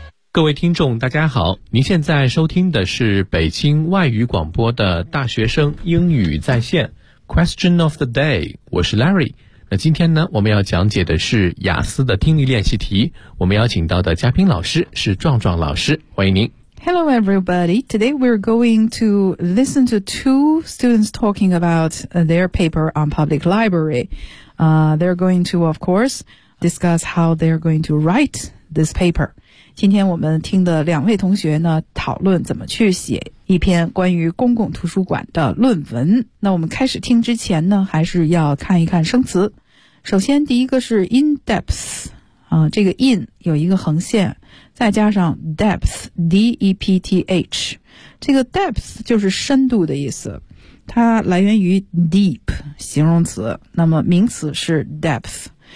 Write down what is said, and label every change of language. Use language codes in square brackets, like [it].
[zh] 各位听众大家好，您现在收听的是北京外语广播的大学生英语在线 [en] Question of the day， [zh] 我是 Larry。那今天呢，我们要讲解的是雅思的听力练习题，我们邀请到的嘉宾老师是壮壮老师，欢迎您。 [en] Hello everybody, today we're going to listen to two students talking about their paper on public library. They're going to, of course, discuss how they're going to write this paper. [zh] 今天我们听的两位同学呢，讨论怎么去写一篇关于公共图书馆的论文。那我们开始听之前呢，还是要看一看生词。首先第一个是 in depth， 这个 in 有一个横线，再加上 depth， D-E-P-T-H， 这个 depth 就是深度的意思，它来源于 deep 形容词，那么名词是 depth。